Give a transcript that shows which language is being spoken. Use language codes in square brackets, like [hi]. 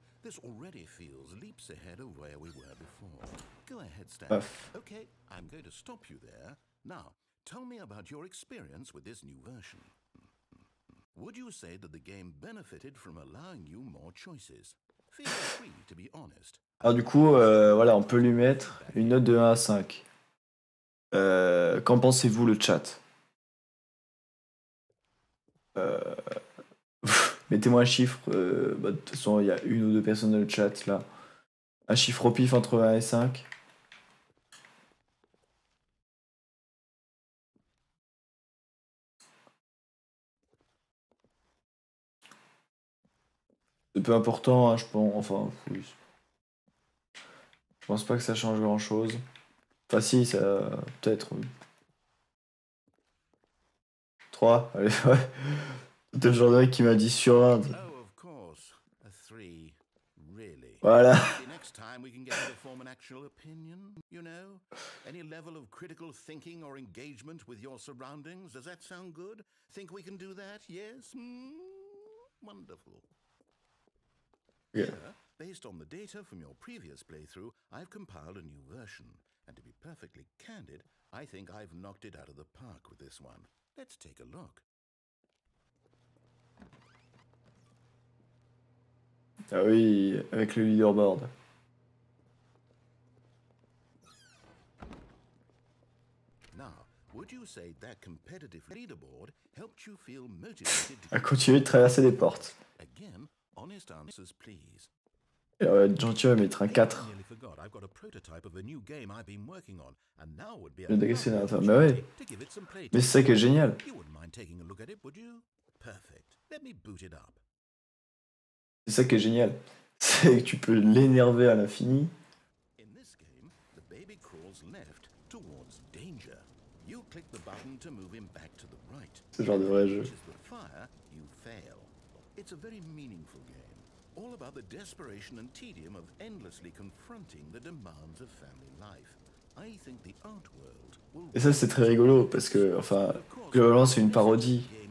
[en] This already feels leaps ahead of where we were before. Go ahead, Stan. [fr] Paf. [en] Okay, I'm going to stop you there. Now, tell me about your experience with this new version. Would you say that the game benefited from allowing you more choices? Feel free to be honest. [fr] Alors du coup, voilà, on peut lui mettre une note de 1 à 5. Qu'en pensez-vous, le chat? Mettez-moi un chiffre. De toute façon, il y a une ou deux personnes dans le chat, là. Un chiffre au pif entre 1 et 5. C'est peu important, hein, je pense. Enfin, oui. Je pense pas que ça change grand-chose. Enfin, si, ça... Peut-être... 3. Allez, ouais. C'est le genre de mec qui m'a dit sur 20. [en] Oh, of course. A 3. Really? [fr] Voilà. [en] Maybe next time we can get you to form an actual opinion, you know? Any level of critical thinking or engagement with your surroundings. Does that sound good? Think we can do that? Yes? Wonderful. Yeah. Here, based on the data from your previous playthrough, I've compiled a new version. And to be perfectly candid, I think I've knocked it out of the park with this one. Let's take a look. [fr] Ah oui, avec le leaderboard. [en] Now, would you say that competitive leaderboard helped you feel motivated to [fr] À continuer de traverser des portes. [en] Again, honest answers, please. [fr] Et on va être gentil, on va mettre un 4. [en] I nearly forgot. I've got a prototype of a new game I've been working on, and now would be a [fr] Le [en] lovely [fr] dessinateur. Mais ouais. [en] opportunity to give it some [fr] Mais c'est ça qui est génial. [en] You wouldn't mind taking a look at it, would you? Perfect. Let me boot it up. [fr] C'est ça qui est génial. C'est que tu peux l'énerver à l'infini. [en] In this game, the baby crawls left towards danger. You click the button to move him back to the right. [fr] C'est le genre de vrai jeu. [en] Which is the fire, you fail. It's a very meaningful game, all about the desperation and tedium of endlessly confronting the demands of family life. I think the art world will... [fr] Et ça, c'est très rigolo parce que, enfin, globalement, c'est une parodie.